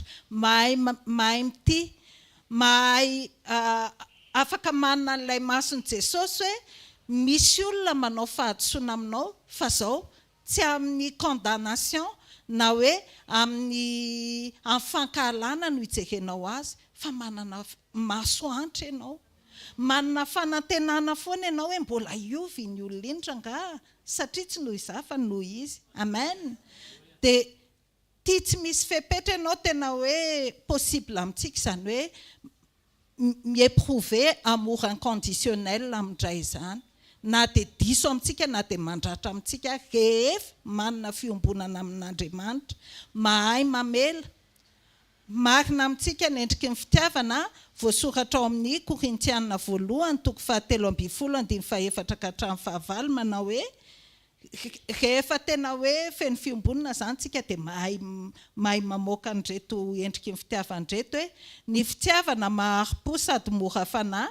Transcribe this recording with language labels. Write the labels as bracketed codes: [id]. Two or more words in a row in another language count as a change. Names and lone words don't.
[mg] Mahay mity, mahay afaka manana n'ilay mason'i Jesosy hoe misy olona manao fahadisoana aminao fa zao tsy amin'ny condamnation na hoe amin'ny fankahalana no hijerenao azy, fa manana maso antra ianao. Manana fanantenana foana ianao hoe mbola iovy ny olona iny rangaha, satria tsy noho izaho fa noho izy. Amen. Dia tia tsy misy fepetra ianao tena hoe possible amintsika izany hoe mi-éprouver [fr] amour inconditionnel [mg] amindray izany. Na dia diso amintsika na dia mandratra amintsika rehefa manana fiombonana amin'Andriamanitra. Mahay mamela. Marina amintsika ny endriky ny fitiavana voasoratra ao amin'ny Korintiana 1:7-14-17 manao hoe rehefa tena hoe feno fiombonana zany tsika dia mahay mamoaka an'ireto endriky ny fitiavan'ireto hoe ny fitiavana mahari-po sady mora fanahy.